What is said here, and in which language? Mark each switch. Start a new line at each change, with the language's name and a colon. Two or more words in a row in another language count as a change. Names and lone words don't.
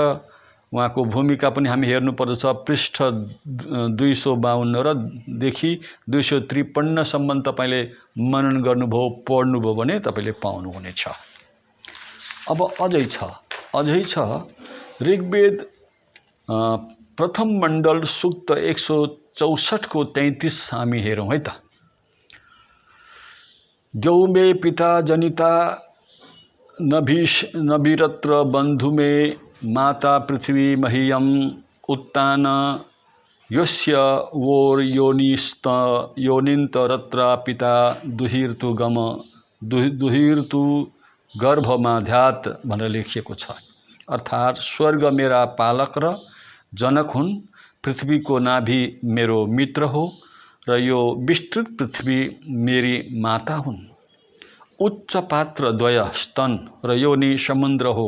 Nepali: उहाँको भूमिका पनि हामी हेर्नुपर्दछ। पृष्ठ 252 र देखि 253 सम्म तपाईले मनन गर्नुभयो, पढ्नुभयो भने तपाईले पाउनुहुनेछ। अब अझै छ ऋग्वेद प्रथम मण्डल सूक्त 164 को 33 हामी हेरौँ है त।
Sanskrit: द्यौ मे पिता जनिता नभिरत्र बन्धु मे माता पृथ्वी मह्यम उत्तान यस्य वोर योनिन्तरत्र पिता दुहिर्तु गर्भमाध्यात्
Nepali: भनेर लेखिएको छ। अर्थात् स्वर्ग मेरा पालक र जनक हुन्, पृथ्वीको नाभि मेरो मित्र हो र यो विस्तृत पृथ्वी मेरी माता हुन्। उच्च पात्र द्वय स्तन र योनि समुद्र हो।